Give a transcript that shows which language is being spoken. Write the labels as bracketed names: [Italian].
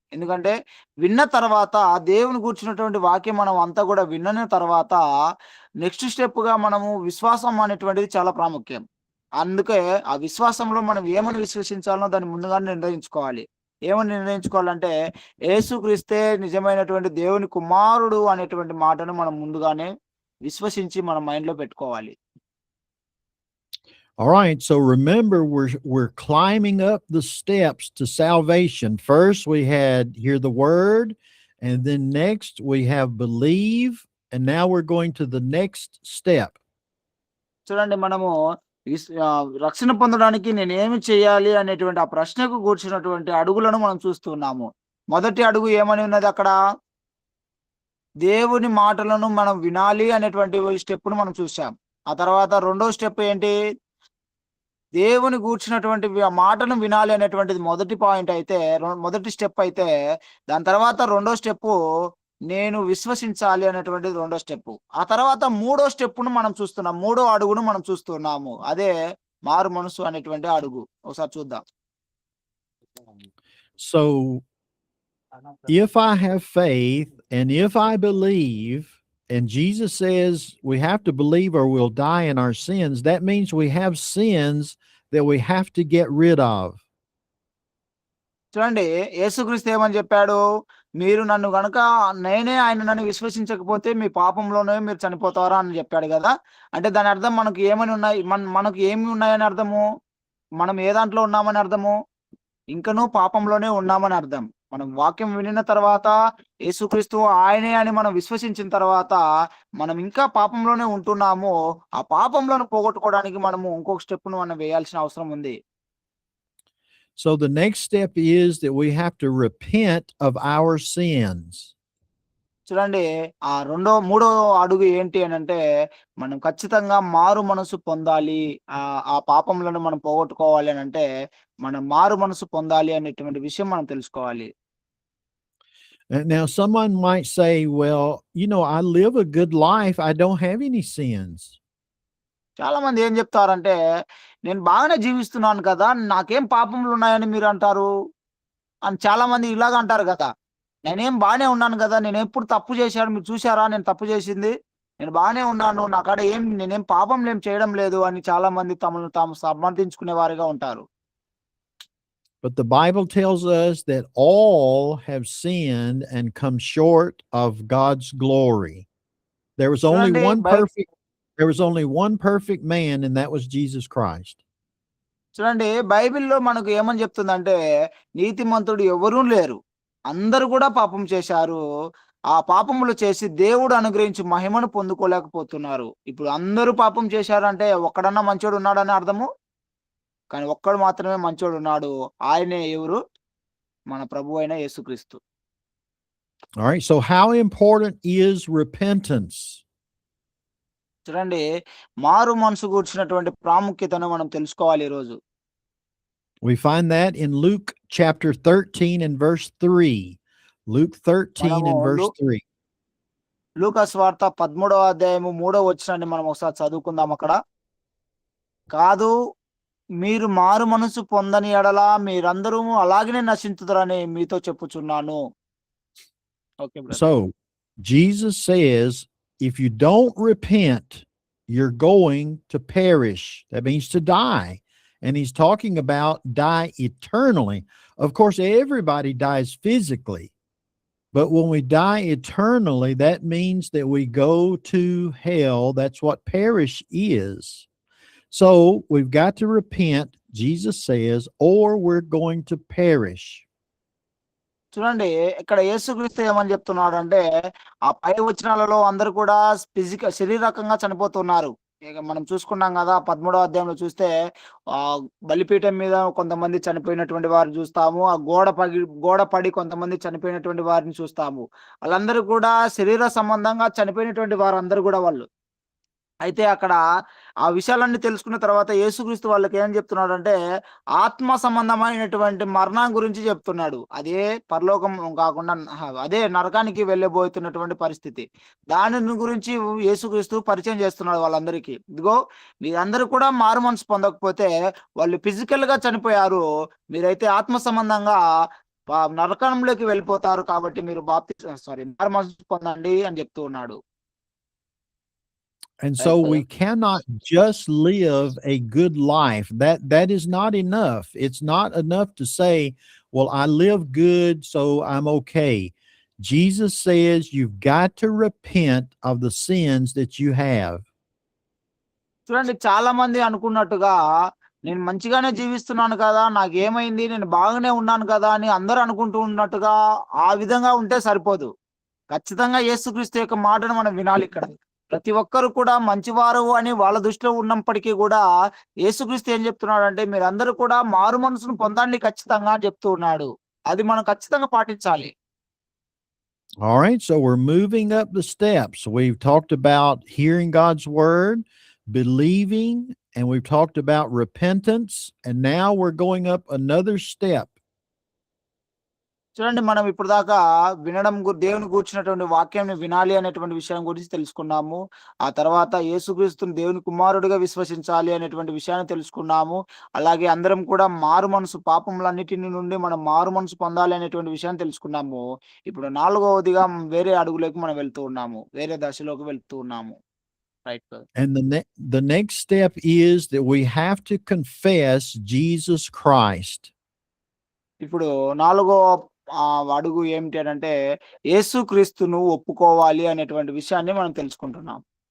[Telugu] ఎందుకంటే విన్న తర్వాత దేవుని గూర్చినటువంటి వాక్యం మనం అంతా కూడా విన్న తర్వాత నెక్స్ట్ స్టెప్‌గా మనము విశ్వాసం అనేటువంటిది చాలా ప్రాముఖ్యం. అందుకే ఆ విశ్వాసంలో మనం ఏమని విశ్వసించాలో దాన్ని ముందుగానే నిర్ణయించుకోవాలి. ఏమని నిర్ణయించుకోవాలంటే యేసుక్రీస్తే నిజమైనటువంటి దేవుని కుమారుడు అనేటువంటి మాటను మనం ముందుగానే విశ్వసించి మన మైండ్‌లో పెట్టుకోవాలి. [English] All right, so remember we're climbing up the steps to salvation. First we had hear the word, and then next we have believe, and now we're going to the next step. [Telugu] చూడండి, మనము రక్షణ పొందడానికి నేనేమి చేయాలి అనేటువంటి ఆ ప్రశ్నకు కూర్చున్నటువంటి అడుగులను మనం చూస్తున్నాము. మొదటి అడుగు ఏమని ఉన్నది అక్కడ? దేవుని మాటలను మనం వినాలి అనేటువంటి స్టెప్‌ను మనం చూసాం. ఆ తర్వాత రెండో స్టెప్ ఏంటి? దేవుని గూర్చినటువంటి మాటను వినాలి అనేటువంటిది మొదటి పాయింట్ అయితే, మొదటి స్టెప్ అయితే, దాని తర్వాత రెండో స్టెప్పు నేను విశ్వసించాలి అనేటువంటిది రెండో స్టెప్పు. ఆ తర్వాత మూడో స్టెప్‌ను మనం చూస్తున్నాం. మూడో అడుగును మనం చూస్తున్నాము. అదే మారు మనసు అనేటువంటి అడుగు. ఒకసారి చూద్దాం. [English] So if I have faith and if I believe, And Jesus says we have to believe or we'll die in our sins. That means we have sins that we have to get rid of. [Telugu] చూడండి, యేసుక్రీస్తు ఏమని చెప్పాడు? మీరు నన్ను గనక నేనే ఆయన నన్ను విశ్వసించకపోతే మీ పాపంలోనే మీరు చనిపోతారా అని చెప్పాడు గదా! అంటే దాని అర్థం మనకు ఏమని ఉన్నాయి? మనకు ఏమి ఉన్నాయని అర్థము? మనం ఏ దాంట్లో ఉన్నామని అర్థము? ఇంకనూ పాపంలోనే ఉన్నామని అర్థం. మనం వాక్యం వినిన తర్వాత యేసుక్రీస్తు ఆయనే అని మనం విశ్వసించిన తర్వాత మనం ఇంకా పాపంలోనే ఉంటున్నాము. ఆ పాపంలోను పోగొట్టుకోవడానికి మనము ఇంకొక స్టెప్‌ను మనం వేయాల్సిన అవసరం ఉంది. [English] So the next step is that we have to repent of our sins. [Telugu] చూడండి, మూడో అడుగు ఏంటి అనంటే, మనం ఖచ్చితంగా మారు మనసు పొందాలి. ఆ పాపములను మనం పోగొట్టుకోవాలి అనంటే, మనం మారు మనసు పొందాలి అనేటువంటి విషయం మనం తెలుసుకోవాలి. [English] Now, someone might say, well, I live a good life. I don't have any sins. [Telugu] చాలామంది ఏం జెప్తారంటే, నేను బాగానే జీవిస్తున్నాను కదా! నాకేం పాపములున్నాయని మీరంటారు? అని చాలామంది ఇలాగ అంటారు గదా! నేనేం బానే ఉన్నాను గదా! నేనెప్పుడు తప్పు జేశాను మీరు చూసారా నేను తప్పు జేసింది? నేను బానే ఉన్నాను. నా కాడ నేనేం పాపంలేం చేయడం లేదు అని చాలామంది తమను తాము సమర్థించుకునే వారిగా ఉంటారు. [English] But the Bible tells us that all have sinned and come short of God's glory. There was only [Telugu] చూడండి [English] one perfect there was only one perfect man, and that was Jesus Christ. [Telugu] చూడండి, బైబిల్‌లో మనకు ఏమని జెప్తుందంటే, నీతిమంతుడు ఎవ్వరూ లేరు. అందరూ గూడా పాపం చేశారు. ఆ పాపములు చేసి దేవుడు అనుగ్రహించు మహిమను పొందుకోలేకపోతున్నారు. ఇప్పుడు అందరూ పాపం చేశారంటే ఒక్కడన్నా మంచోడు ఉన్నాడని అర్థము? కానీ ఒక్కడు మాత్రమే మంచోడున్నాడు. ఆయనే ఎవరు? మన ప్రభువైన యేసుక్రీస్తు. [English] All right. So, how important is repentance? [Telugu] చూడండి, మారు మనసు గూర్చినటువంటి ప్రాముఖ్యతను మనం తెలుసుకోవాలి ఈరోజు. [English] We find that in Luke chapter 13 and verse 3. Luke 13 [Telugu] మనము [English] and verse 3. [Telugu] లూకా సువార్త 13వ అధ్యాయము 3వ వచనాన్ని మనం ఒకసారి చదువుకుందాం అక్కడ. కాదు, మీరు మారు మనసు పొందని యెడల మీరందరూ అలాగనే నశించుదురని మీతో చెప్పుచున్నాను. [English] Okay brother. So, Jesus says, if you don't repent, you're going to perish. That means to die. And he's talking about die eternally. Of course, everybody dies physically. But when we die eternally, that means that we go to hell. That's what perish is. So we've got to repent, Jesus says, or we're going to perish. [Telugu] చూడండి, ఇక్కడ యేసుక్రీస్తు ఏమని చెప్తున్నాడంటే, ఆ పై వచనాలలో అందరూ కూడా శరీరకంగా చనిపోతున్నారు. ఇక మనం చూసుకున్నాం గదా! 13వ అధ్యాయంలో చూస్తే బలిపీఠం మీద కొంతమంది చనిపోయినటువంటి వారిని చూస్తాము. ఆ గోడ పడి కొంతమంది చనిపోయినటువంటి వారిని చూస్తాము. ఆళ్ళందరూ కూడా శరీర సంబంధంగా చనిపోయినటువంటి వారందరూ గూడా వాళ్ళు. అయితే అక్కడ ఆ విషయాలన్నీ తెలుసుకున్న తర్వాత యేసుక్రీస్తు వాళ్ళకి ఏం చెప్తున్నాడంటే, ఆత్మ సంబంధమైనటువంటి మరణం గురించి చెప్తున్నాడు. అదే పరలోకం కాకుండా అదే నరకానికి వెళ్ళబోతున్నటువంటి పరిస్థితి. దానిని గురించి యేసుక్రీస్తు పరిచయం చేస్తున్నాడు వాళ్ళందరికీ. ఇదిగో మీరందరూ కూడా మారు మనసు పొందకపోతే వాళ్ళు ఫిజికల్‌గా చనిపోయారు. మీరైతే ఆత్మ సంబంధంగా నరకంలోకి వెళ్ళిపోతారు. కాబట్టి మీరు మారు మనసు పొందండి అని చెప్తూ ఉన్నాడు. [English] And so we cannot just live a good life. That is not enough. It's not enough to say, well, I live good, so I'm okay. Jesus says you've got to repent of the sins that you have. [Telugu] చూడండి, చాలా మంది అనుకున్నట్టుగా నేను మంచిగానే జీవిస్తున్నాను కదా! నాకేమైంది? నేను బాగానే ఉన్నాను కదా! అని అందరూ అనుకుంటూ ఉన్నట్టుగా ఆ విధంగా ఉంటే సరిపోదు. ఖచ్చితంగా యేసుక్రీస్తు యొక్క మాటను మనం వినాలి ఇక్కడ. ప్రతి ఒక్కరు కూడా మంచివారు అని వాళ్ళ దృష్టిలో ఉన్నప్పటికీ కూడా యేసుక్రీస్తు ఏం చెప్తున్నాడంటే, మీరందరూ కూడా మారు మనసును పొందండి ఖచ్చితంగా అని చెప్తూ ఉన్నాడు. అది మనం ఖచ్చితంగా పాటించాలి. [English] All right, so we're moving up the steps. We've talked about hearing God's word, believing, and we've talked about repentance, and now we're going up another step. [Telugu] చూడండి మనం ఇప్పుడు దాకా వినడం దేవుని గూర్చినటువంటి వాక్యాన్ని వినాలి అనేటువంటి విషయం గురించి తెలుసుకున్నాము. ఆ తర్వాత యేసుక్రీస్తుని దేవుని కుమారుడిగా విశ్వసించాలి అనేటువంటి విషయాన్ని తెలుసుకున్నాము. అలాగే అందరం కూడా మారు మనసు పాపములన్నిటిని నుండి మనం మారు మనసు పొందాలి అనేటువంటి విషయాన్ని తెలుసుకున్నాము. ఇప్పుడు నాలుగవదిగా వేరే అడుగులోకి మనం వెళ్తూ ఉన్నాము. వేరే దశలోకి వెళ్తూ ఉన్నాము. Right. [English] And the next step is that we have to confess Jesus Christ. [Telugu] ఇప్పుడు నాలుగో అడుగు ఏమిటి అనంటే యేసుక్రీస్తును ఒప్పుకోవాలి అనేటువంటి విషయాన్ని మనం తెలుసుకుంటున్నాం.